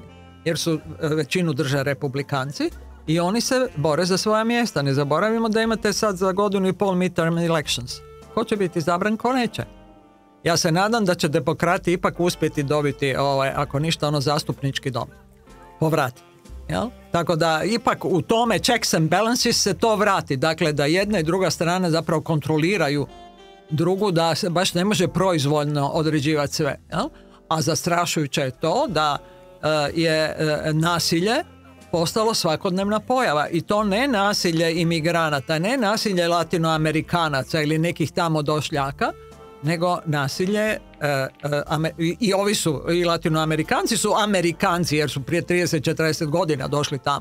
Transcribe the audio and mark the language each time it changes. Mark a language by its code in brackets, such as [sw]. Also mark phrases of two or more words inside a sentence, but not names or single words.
[hr] Jer su većinu drže republikanci i oni se bore za svoja mjesta. Ne zaboravimo da imate sad za godinu i pol [en] midterm elections. [hr] Ko će biti izabran, ko neće? Ja se nadam da će demokrati ipak uspjeti dobiti, ako ništa, zastupnički dom. Povrati. Jel? Tako da ipak u tome [en] checks and balances [hr] se to vrati. Dakle, da jedna i druga strana zapravo kontroliraju drugu, da se baš ne može proizvoljno određivati sve. Jel? A zastrašujuće je to da je nasilje postalo svakodnevna pojava. I to ne nasilje imigranata, ne nasilje latinoamerikanaca ili nekih tamo došljaka, nego nasilje i ovi su, i latinoamerikanci su Amerikanci jer su prije 30-40 godina došli tamo.